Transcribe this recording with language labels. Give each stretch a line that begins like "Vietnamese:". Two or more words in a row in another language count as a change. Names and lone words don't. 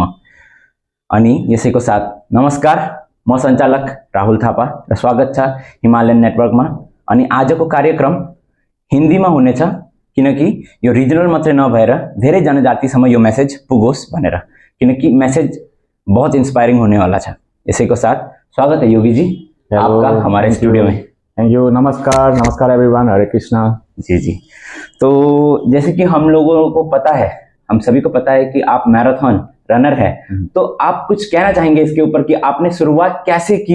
Nepali: अनि यसैको साथ नमस्कार, म सञ्चालक राहुल थापा र स्वागत छ हिमालयन नेटवर्कमा। अनि आजको कार्यक्रम हिन्दीमा हुनेछ किनकि यो रिजनल मात्रै नभएर धेरै जनजातिसम्म यो मेसेज पुगोस् भनेर, किनकि मेसेज
Hindi: बहुत इंस्पायरिंग होने वाला
Nepali: छ। यसैको साथ
Hindi: स्वागत है योगी जी आपका हमारे स्टूडियो में।
English: thank you.
Hindi: नमस्कार एवरीवन, हरे कृष्णा। जी। तो जैसे कि हम लोगों को पता है, हम सभी को पता है कि आप मैराथन रनर है, तो आप कुछ कहना चाहेंगे इसके ऊपर कि आपने शुरुआत कैसे की?